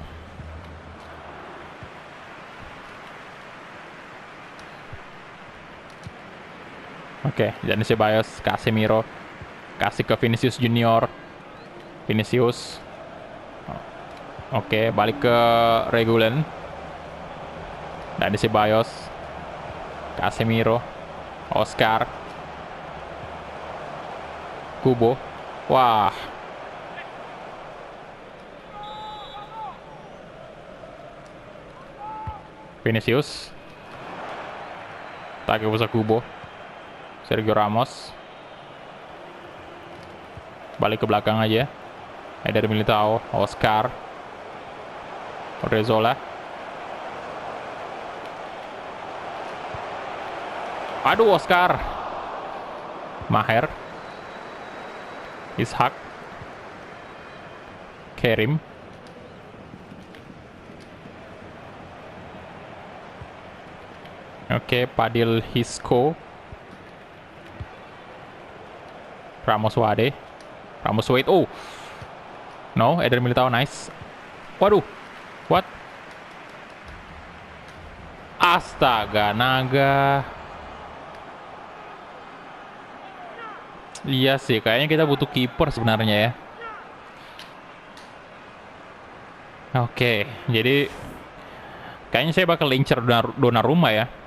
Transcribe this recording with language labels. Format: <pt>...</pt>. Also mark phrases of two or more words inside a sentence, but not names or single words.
<id>Oke, Dani Ceballos, Casemiro, kasih ke Vinicius Junior. Vinicius. Oke, balik ke Regulen. Dani Ceballos, Casemiro, Oscar, Kubo. Wah. Vinicius. Takefusa Kubo. Sergio Ramos. Balik ke belakang aja. Eder Militao, Oscar. Odriozola. Aduh, Oscar. Maher. Ishak. Kerim. Oke, Padil Hisco. Ramos Wade. Ramos Wade. Oh. No, Eder Militao nice. Waduh. What? Astaga, naga. Iya sih, kayaknya kita butuh kiper sebenarnya ya. Oke, jadi kayaknya saya bakal incer Donnarumma ya.</id>